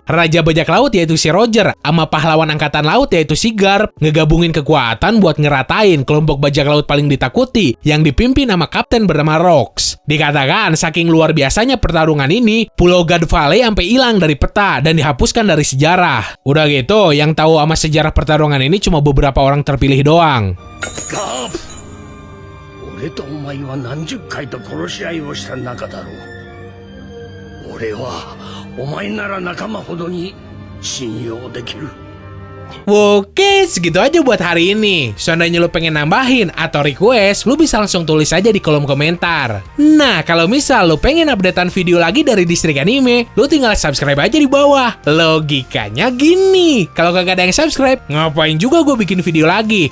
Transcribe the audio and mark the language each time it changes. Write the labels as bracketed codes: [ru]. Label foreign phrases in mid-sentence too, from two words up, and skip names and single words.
[id] Raja bajak laut yaitu si Roger, sama pahlawan angkatan laut yaitu si Garp, ngegabungin kekuatan buat ngeratain kelompok bajak laut paling ditakuti yang dipimpin sama kapten bernama Rox. Dikatakan saking luar biasanya pertarungan ini, pulau God Valley sampai hilang dari peta dan dihapuskan dari sejarah. Udah gitu, yang tahu sama sejarah pertarungan ini cuma beberapa orang terpilih doang. [ja] 俺とお前は何十回と殺し合いをした仲だろう。俺はお前なら仲間ほどに信用できる。 [id] Oke, segitu aja buat hari ini. Seandainya lu pengen nambahin atau request, lu bisa langsung tulis aja di kolom komentar. Nah, kalau misal lu pengen updatean video lagi dari Distrik Anime, lu tinggal subscribe aja di bawah. Logikanya gini, kalau kagak ada yang subscribe, ngapain juga gue bikin video lagi?